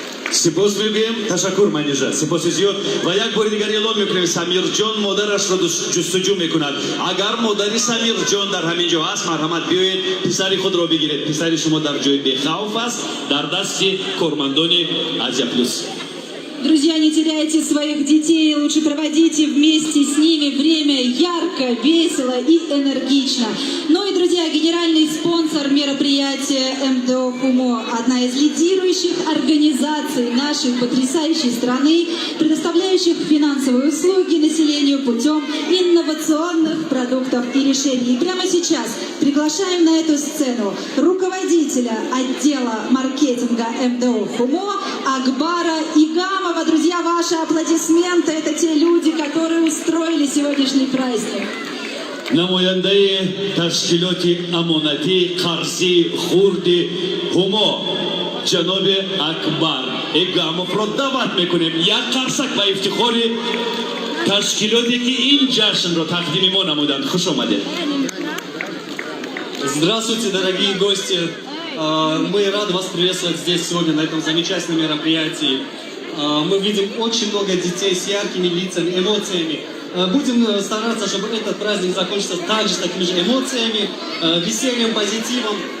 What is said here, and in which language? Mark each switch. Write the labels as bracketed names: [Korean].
[Persian] سپاس می‌گویم، تشکر منیژه، سپاس زیاد. و یک بار دیگر اعلام می‌کنیم سمیر جان مادرش را جستجو می‌کند. اگر مادری سمیر جان در همین جا است، مرحمت بیایید پسر خود را بگیرید. پسر شما در جای بی‌خوف است، در دست کارمندان آسیا پلوس. [Russian] Друзья, не теряйте своих детей, лучше проводите вместе с ними время ярко, весело и энергично. Ну и, друзья, генеральный спонсор мероприятия МДО ХУМО, одна из лидирующих организаций нашей потрясающей страны, предоставляющих финансовые услуги населению путем инновационных продуктов и решений. И прямо сейчас приглашаем на эту сцену руководителя отдела маркетинга МДО ХУМО Акбара Игамова. Друзья, ваши аплодисменты — это те люди, которые устроили сегодняшний праздник. [Tajik] намояндаи ташкилоти амонатӣ қарзӣ хурди ҳумо ҷаноби Акбар Игамовро даъват мекунем як қарсак ба ифтихори ташкилоте ки ин ҷашнро тақдими мо намуданд. Хуш омадед. [Russian] Здравствуйте, дорогие гости! Мы рады вас приветствовать здесь сегодня на этом замечательном мероприятии. Мы видим очень много детей с яркими лицами, эмоциями. Будем стараться, чтобы этот праздник закончился также с такими же эмоциями, весельем, позитивом.